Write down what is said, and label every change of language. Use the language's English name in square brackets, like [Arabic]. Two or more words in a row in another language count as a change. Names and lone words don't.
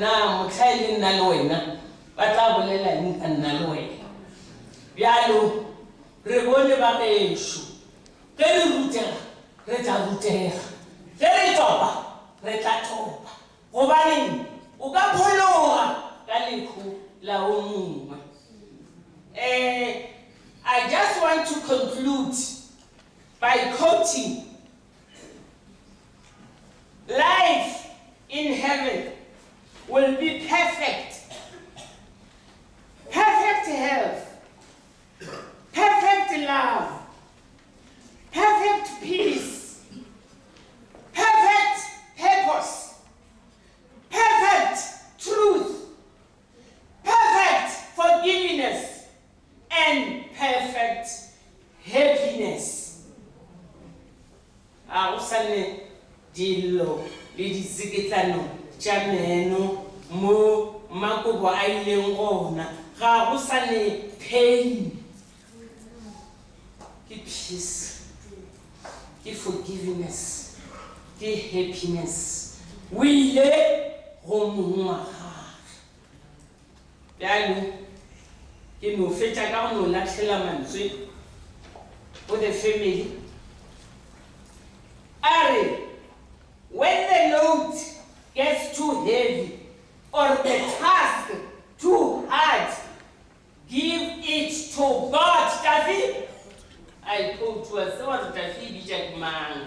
[Northern Sotho] na motlha e le nna le wena ba tla bolela eng ka nna le wena bjalo re bone ba gešo ge re rutega re tla rutega ge re topa re tla topa gobaneng o ka phologa ka lekgo la o mongwe [English] I just want to conclude by quoting life in heaven will be perfect. Perfect health, perfect love, perfect peace, perfect purpose, perfect truth, perfect forgiveness, and perfect happiness. [Northern Sotho] Ausane dilo le ditseketlano tša meno mo Makobo a ileng gona ga go sa ne pain ke peace ke forgiveness ke happiness o ile go mongwe wa gage bjalo ke no fetša ka go no latlhela mantswe go [English] the family are when the load gets too heavy or the task too hard, give it to God. Tafi, I quote to us, what Tafi bija man.